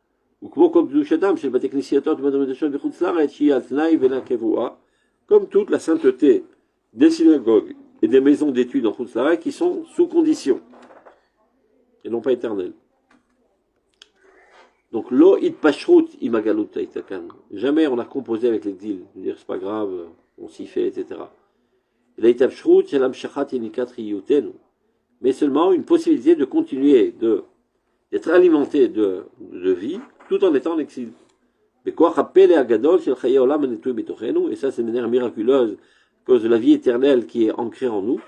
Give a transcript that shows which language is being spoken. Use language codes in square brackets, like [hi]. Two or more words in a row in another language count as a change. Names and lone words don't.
[fr] Comme toute la sainteté des synagogues et des maisons d'études en [he] חוץ לארץ [fr] qui sont sous condition et non pas éternelles. Donc, lo it pashrut imagalut taitakan. Jamais on a composé avec l'exil. Je veux dire, c'est pas grave, on s'y fait, etc. Mais seulement une possibilité de continuer d'être alimenté de vie tout en étant en exil. Et ça c'est une manière miraculeuse à cause de la vie éternelle qui est ancrée en nous.